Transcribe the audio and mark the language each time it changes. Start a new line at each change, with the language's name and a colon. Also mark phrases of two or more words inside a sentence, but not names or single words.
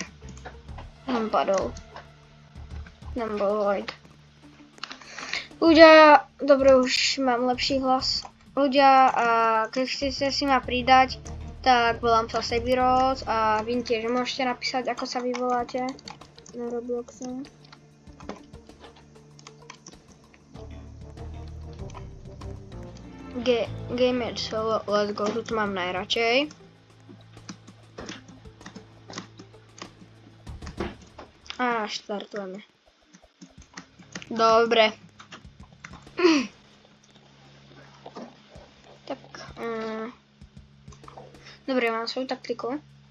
Slovak: Nám padol. Nám bol void. Ľudia, dobre, už mám lepší hlas. Ľudia, a keď chcete si ma pridať, tak volám sa Sebiroz a vy tiež môžete napísať, ako sa vy voláte na Robloxe.
English: Gamer solo, let's go,
Slovak: tu mám najradšej. A štartujeme. Dobre. Tak. Dobre, mám svoju taktiku.